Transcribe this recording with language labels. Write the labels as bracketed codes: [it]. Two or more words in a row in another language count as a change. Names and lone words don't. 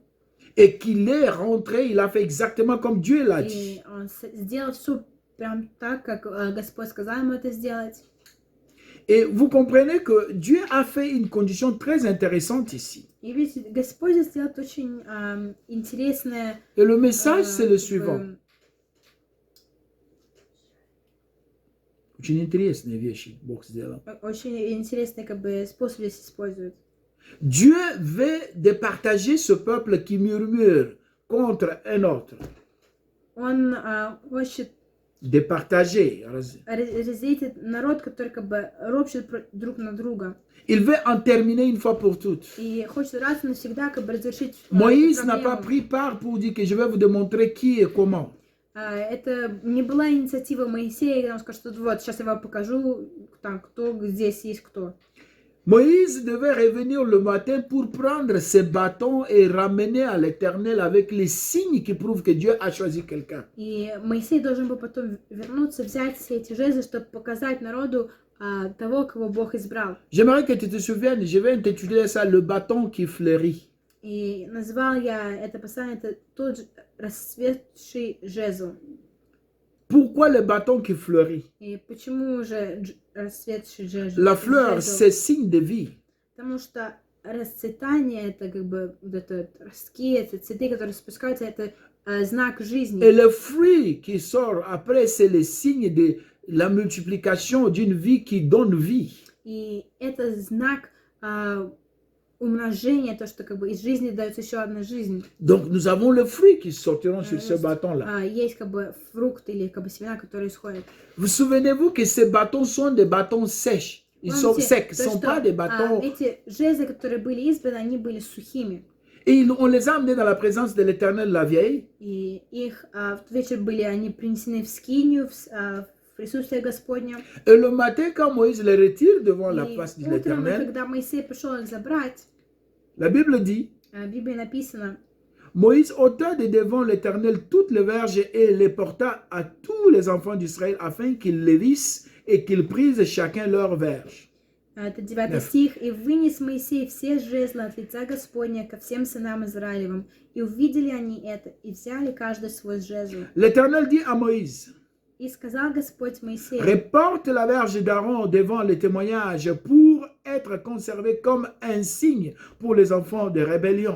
[fr] et qu'il est rentré, il a fait exactement comme Dieu l'a dit. [ru] И он сделал все прям так, как Господь сказал ему это сделать. [fr] Et vous comprenez que Dieu a fait une condition très intéressante ici. [ru] И видите, Господь сделал очень интересное. [fr] Et le message, c'est le suivant. [ru] Очень интересные вещи Бог сделал. Очень интересный как бы способ здесь используют. [fr] Dieu veut départager ce peuple qui murmure contre un autre. [ru] Он хочет [fr] Départager. [ru] разделить народ, который как бы ропщет друг на друга. [fr] Il veut en terminer une fois pour toutes. [ru] И хочет раз и навсегда как бы разрешить [fr] Moïse n'a pas pris part pour dire que je vais vous démontrer qui et comment. [ru] Это не была инициатива Моисея, когда он сказал, что вот, сейчас я вам покажу, там, кто здесь есть кто. [fr] Moïse devait revenir le matin pour prendre ses bâtons et ramener à l'Éternel avec les signes qui prouvent que Dieu a choisi quelqu'un. [ru] И Моисей должен был потом вернуться, взять все эти жезлы, чтобы показать народу того, кого Бог избрал. [fr] J'aimerais que tu te souviennes, je vais intituler ça le bâton qui fleurit. [ru] И назвал я это послание, это тот расцветший жезл. [fr] Pourquoi le bâton qui fleurit? [ru] И почему же расцветший [fr] La fleur, [ru] жезл? [fr] c'est signe de vie. [ru] Потому что расцветание, это как бы вот это ростки, это цветы, которые спускаются, это знак жизни. [fr] Et le fruit qui sort après, c'est le signe de la multiplication d'une vie qui donne vie. [ru] И это знак умножения, то, что как бы из жизни дается еще одна жизнь. [fr] Donc, nous avons le fruit qui sortiront sur ce bâton-là. [ru] Есть как бы фрукт или как бы семена, которые исходят. [fr] Vous souvenez-vous que ces bâtons sont des bâtons sèches. Ils sont secs, ce ne sont pas des bâtons. [ru] Эти жезлы, которые были избраны, они были сухими. [fr] Et on les a amenés dans la présence de l'Éternel, la vieille. [ru] И их в тот вечер были они принесены в скинию, в присутствие Господня. [fr] Et le matin, quand Moïse les retire devant la face de [ru] утром, [fr] l'Éternel, [ru] когда Моисей пришел их забрать, [fr] la Bible dit, [ru] в Библии написано, [fr] Moïse ôta de devant l'Éternel toutes les verges et les porta à tous les enfants d'Israël afin qu'ils les vissent et qu'ils prisent chacun leur verge. [ru] это 9 стих, «И вынес Моисей все жезлы от лица Господня ко всем сынам Израилевым, и увидели они это, и взяли каждый свой жезл. [fr] L'Éternel dit à Moïse, [ru] И сказал Господь Моисею, [fr] reporte la verge d'Aaron devant le témoignage pour être conservé comme un signe pour les enfants de rébellion.